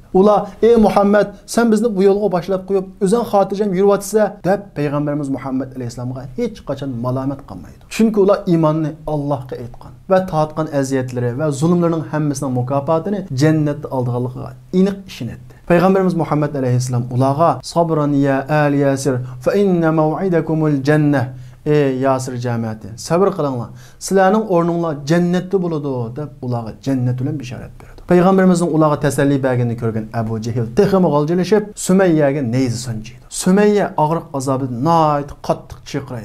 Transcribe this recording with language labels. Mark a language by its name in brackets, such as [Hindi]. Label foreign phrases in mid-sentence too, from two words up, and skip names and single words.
[Uzbek] Ular: "Ey Muhammad, sen bizni bu yo'lga boshlab qo'yib, o'zing xotirjam yuribotsa" deb Payg'ambarimiz Muhammad [Arabic] alayhisalomga [Uzbek] hech qachon malomat qilmaydi. Chunki ular iymonni Allohga aytgan va tortgan aziyatlari va zulmlarining hammasining mukofotini jannatda oldiganligiga aniq ishonadi. Payg'ambarimiz Muhammad alayhisalom ularga: [Arabic] "Sabran ya al Yasir, fa inna maw'idakumul jannah." [Uzbek] Ey Yasir jamiyati, sabr qilinglar. Sizlarning o'rninglar jannatda bo'ladi deb ularga jannat bilan bishorat berdi. Payg'ambarimizning ularga tasalli berganini ko'rgan Abu Jahl texmi g'aljilashib, Sumayyaga neyzi sanchiydi. Sumayya og'riq azobidan nihoyat qattiq chirqiraydi.